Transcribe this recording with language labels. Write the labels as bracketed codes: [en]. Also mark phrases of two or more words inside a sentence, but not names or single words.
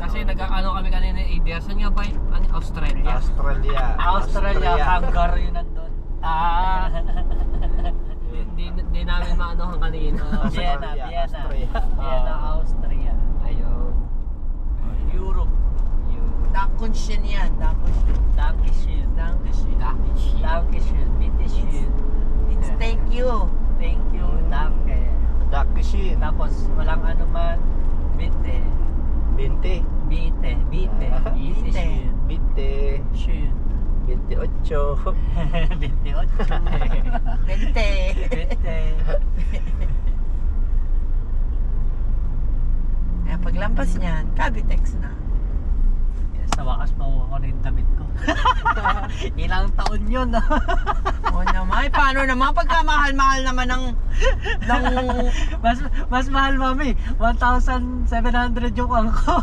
[tl] Kasi nag-ano kami kanina, ADR. Saan nga ba yun? Ano, Australia? Australia, kangaroo yun nandun. Ah. Di namin maanohan kanina. Vienna, Austria. Vienna, Austria. Ayun. Europe. [de] Dankeschön yan. Dankeschön. Dankeschön. Dankeschön. Dankeschön. Bitteschön. [en] It's thank you. Thank you. [de] Danke. Dakishin. [tl] Tapos walang ano man. Bitte. 20. [de] Bitte. Bitte. Bitteschön. Bitte. Schön. 28. 28. [tl] Bente. [de] Bitte. [tl] Paglampas niyan, Cavitex na. Sa wakas makuha ko na yung damit ko. Ilang taon yun. Oo naman. Paano naman? Pagka mahal-mahal naman ng mas mahal mami. 1,700 yung angko.